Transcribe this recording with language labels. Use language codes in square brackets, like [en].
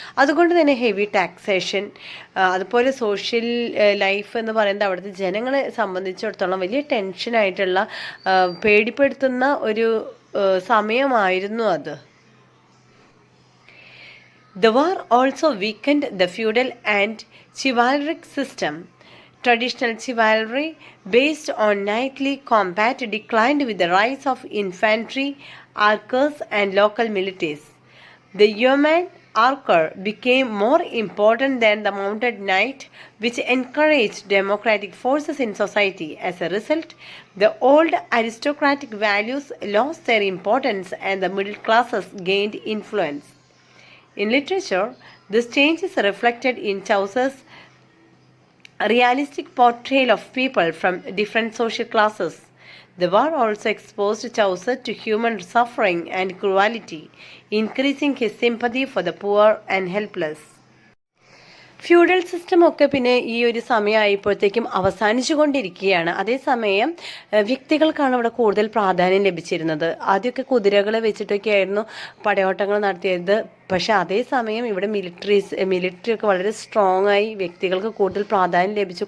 [ml] അതുകൊണ്ട് തന്നെ heavy taxation, അതുപോലെ സോഷ്യൽ ലൈഫ് എന്ന് പറയുന്നത് അവിടുത്തെ ജനങ്ങളെ സംബന്ധിച്ചിടത്തോളം വലിയ ടെൻഷനായിട്ടുള്ള, പേടിപ്പെടുത്തുന്ന ഒരു സമയമായിരുന്നു അത്. [en] The war also weakened the feudal and chivalric system. Traditional chivalry based on knightly combat declined with the rise of infantry, archers, and local militias. The yeoman archer became more important than the mounted knight, which encouraged democratic forces in society. As a result, the old aristocratic values lost their importance and the middle classes gained influence. In literature, this change is reflected in Chaucer's realistic portrayal of people from different social classes. The war also exposed Chaucer to human suffering and cruelty, increasing his sympathy for the poor and helpless. [ml] Feudal system ഒക്കെ പിന്നെ ഈ ഒരു സമയമായപ്പോഴത്തേക്കും അവസാനിച്ചു കൊണ്ടിരിക്കുകയാണ്. അതേസമയം വ്യക്തികൾക്കാണ് ഇവിടെ കൂടുതൽ പ്രാധാന്യം ലഭിച്ചിരുന്നത്. ആദ്യമൊക്കെ കുതിരകളെ വെച്ചിട്ടൊക്കെ ആയിരുന്നു പടയോട്ടങ്ങൾ നടത്തിയത്. പക്ഷേ അതേസമയം ഇവിടെ മിലിറ്ററി ഒക്കെ വളരെ സ്ട്രോങ് ആയി, വ്യക്തികൾക്ക് കൂടുതൽ പ്രാധാന്യം ലഭിച്ചു.